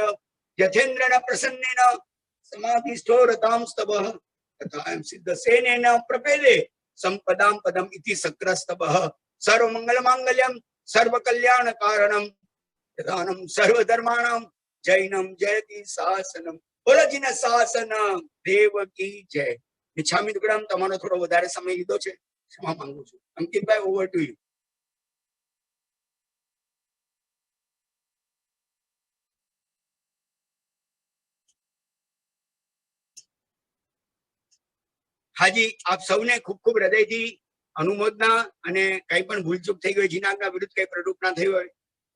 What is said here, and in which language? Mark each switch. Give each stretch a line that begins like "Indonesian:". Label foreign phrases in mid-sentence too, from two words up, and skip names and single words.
Sanskrit: यथेन्द्रेण प्रसन्नेन समाधिस्थो रतां स्तवः तथा सिद्धसेनेन प्रपेदे संपदां पदम् इति सक्रस्तवः सर्वमंगल मांगल्यं सर्वकल्याण कारणं प्रधानं सर्वधर्माणां जैनं जयति शासनम
Gujarati: બોલો જી ને શાસન દેવ કી જય ઇચ્છામી દુકડમ તમારો થોડો વધારે સમય લીધો છે ક્ષમા માંગુ છું
Sanskrit: અંકિતભાઈ
English: over to you
Gujarati: હાજી આપ સૌને ખૂબ ખૂબ હૃદયથી અનુમોદના અને કઈ પણ ભૂલચૂક થઈ ગઈ જીનાના વિરુદ્ધ કઈ પ્રરૂપના થઈ હોય તો